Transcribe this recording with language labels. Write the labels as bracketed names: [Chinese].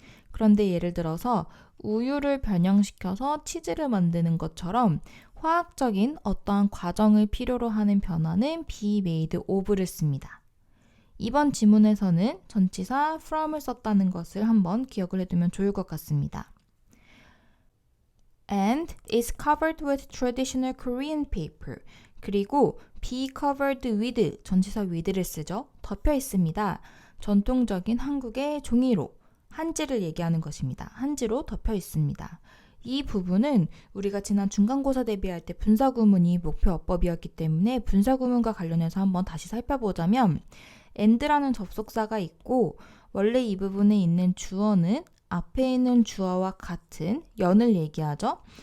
[Korean] 그런데 예를 들어서 우유를 변형시켜서 치즈를 만드는 것처럼 화학적인 어떠한 과정을 필요로 하는 변화는 be made of를 씁니다. 이번 지문에서는 전치사 from을 썼다는 것을 한번 기억을 해두면 좋을 것 같습니다. [English] And is covered with traditional Korean paper. [Korean] 그리고 be covered with, 전치사 with를 쓰죠. 덮여 있습니다. 전통적인 한국의 종이로, 한지를 얘기하는 것입니다. 한지로 덮여 있습니다. 이 부분은 우리가 지난 중간고사 대비할 때 분사구문이 목표 어법이었기 때문에 분사구문과 관련해서 한번 다시 살펴보자면 and라는 접속사가 있고 원래 이 부분에 있는 주어는 앞에 있는 주어와 같은 연을 얘기하죠.